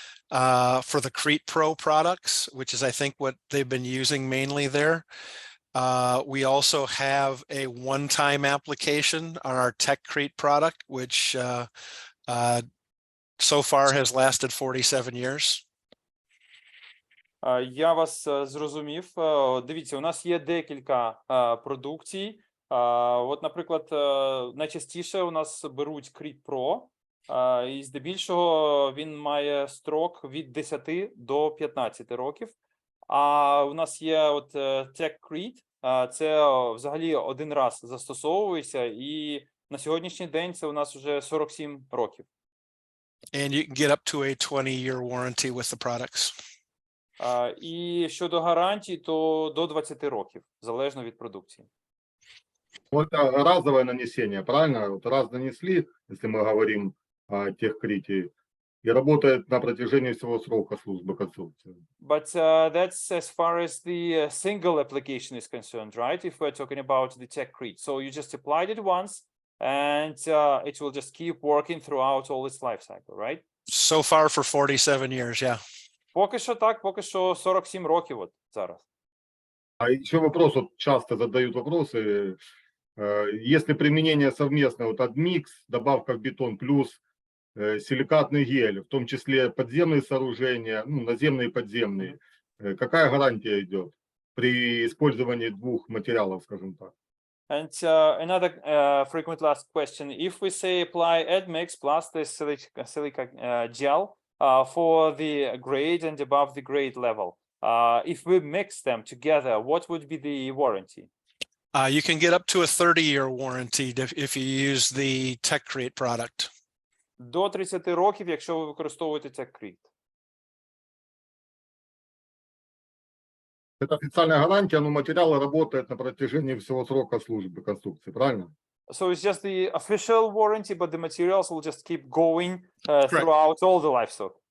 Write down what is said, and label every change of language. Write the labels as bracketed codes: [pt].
[en] For the Crete Pro products, which is I think what they've been using mainly there. We also have a one-time application on our TechCrete product, which so far has lasted 47 years. [uk] Я вас зрозумів. Дивіться, у нас є декілька продукцій. От, наприклад, найчастіше у нас беруть Crete Pro, і здебільшого він має строк від 10 до 15 років. А у нас є от TechCrete, це взагалі один раз застосовується, і на сьогоднішній день це у нас вже 47 років. [en] And you can get up to a 20-year warranty with the products. [uk] І щодо гарантій, то до 20 років, залежно від продукції. [ru] Вот это разовое нанесение, правильно? Вот раз нанесли, если мы говорим о TechCrete, и работает на протяжении всего срока службы конструкции. [en] But that's as far as the single application is concerned, right? If we're talking about the techcrete. So you just applied it once and it will just keep working throughout all its life cycle, right? So far for 47 years, yeah. [uk] Поки що так, поки що 47 років от зараз. [ru] А еще вопрос, вот часто задают вопросы, если применение совместное, вот адмикс, добавка в бетон плюс силикатный гель, в том числе подземные сооружения, ну, наземные и подземные, какая гарантия идет при использовании двух материалов, скажем так? [en] And another frequently asked question, if we say apply admix plus the silica gel for the grade and above the grade level, if we mix them together, what would be the warranty? You can get up to a 30-year warranty if you use the techcrete product. [uk] До 30 років, якщо ви використовуєте techcrete. [ru] Это официальная гарантия, но материал работает на протяжении всего срока службы конструкции, правильно? [en] So it's just the official warranty, but the materials will just keep going throughout all the life cycle.